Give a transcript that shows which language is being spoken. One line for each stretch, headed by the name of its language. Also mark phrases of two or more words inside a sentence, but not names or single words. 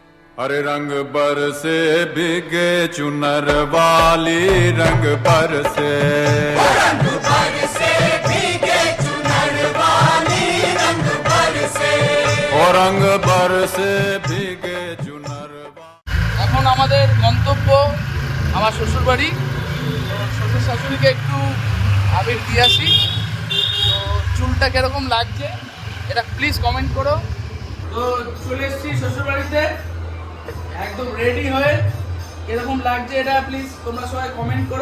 Hindi: अरे रंग बरसे भीगे चुनर वाली रंग बरसे भीगे चुनर वाली रंग बरसे ओ रंग बरसे भीगे चुनर।
Bangla: এখন আমাদের গন্তব্য আমার শ্বশুর বাড়ি। শ্বশুর শাশুড়িকে একটু আবির দিয়ে আসি। তো চুলটা কিরকম লাগছে এটা
English: please comment
Bangla: করো। তো চলে এসেছি শ্বশুর বাড়িতে একদম রেডি হয়ে, কিরকম লাগছে এটা
English: please
Bangla: তোমরা সবাই কমেন্ট করো।